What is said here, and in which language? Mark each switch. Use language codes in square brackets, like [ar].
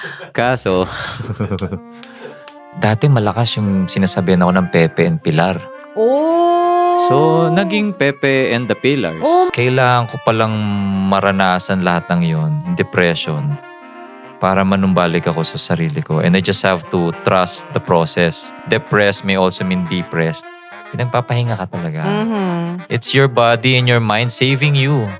[tl] Kaso, dati malakas yung sinasabihan ako ng Pepe and Pilar. Oh! So, naging Pepe and the Pillars. Oh. Kailangan ko palang maranasan lahat ng yon, depression, para manumbalik ako sa sarili ko. [en] And I just have to trust the process. Depressed may also mean depressed. [tl] Pinagpapahinga ka talaga. Mhm. [en] It's your body and your mind saving you.